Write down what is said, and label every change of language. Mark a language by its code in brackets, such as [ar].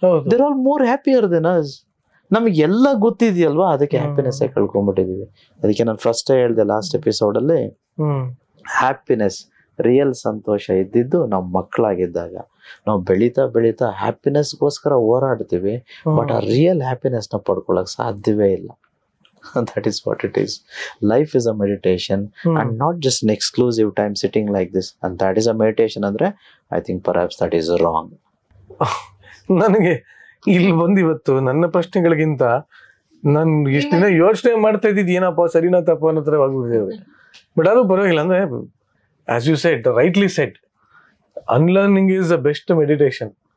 [en] There are more happier than us. [kn] ನಮಗೆ ಎಲ್ಲ ಗೊತ್ತಿದೆಯಲ್ವಾ, ಅದಕ್ಕೆ ಹ್ಯಾಪಿನೆಸ್ ಕಳ್ಕೊಂಡ್ಬಿಟ್ಟಿದೀವಿ. ಅದಕ್ಕೆ ನಾನು ಫಸ್ಟ್ ಹೇಳ್ದೆ ಲಾಸ್ಟ್ ಎಪಿಸೋಡ್ ಅಲ್ಲಿ, ಹ್ಯಾಪಿನೆಸ್, ರಿಯಲ್ ಸಂತೋಷ ಇದ್ದಿದ್ದು ನಾವು ಮಕ್ಕಳಾಗಿದ್ದಾಗ. ನಾವು ಬೆಳೀತಾ ಬೆಳೀತಾ ಹ್ಯಾಪಿನೆಸ್ಗೋಸ್ಕರ ಹೋರಾಡ್ತೀವಿ, ಬಟ್ ಆ ರಿಯಲ್ ಹ್ಯಾಪಿನೆಸ್ ನ ಪಡ್ಕೊಳಕ್ ಸಾಧ್ಯವೇ ಇಲ್ಲ. [en] That is what it is. Life is a meditation and not just an exclusive time sitting like this. And that is a meditation andre I think perhaps that is wrong. [kn] ನನಗೆ ಇಲ್ಲಿ ಬಂದಿವತ್ತು ನನ್ನ ಪ್ರಶ್ನೆಗಳಿಗಿಂತ ನಾನು ಇಷ್ಟು ದಿನ ಯೋಚನೆ ಮಾಡ್ತಾ ಇದ್ದಿದ್ದು ಏನಪ್ಪ ಸರಿನಾ ತಪ್ಪ ಅನ್ನೋ ಥರ ಆಗ್ಬಿಟ್ಟಿದ್ದೇವೆ. ಬಟ್ ಅದು ಪರವಾಗಿಲ್ಲ. [en] ಅಂದ್ರೆ as you said, rightly said, unlearning is the best meditation.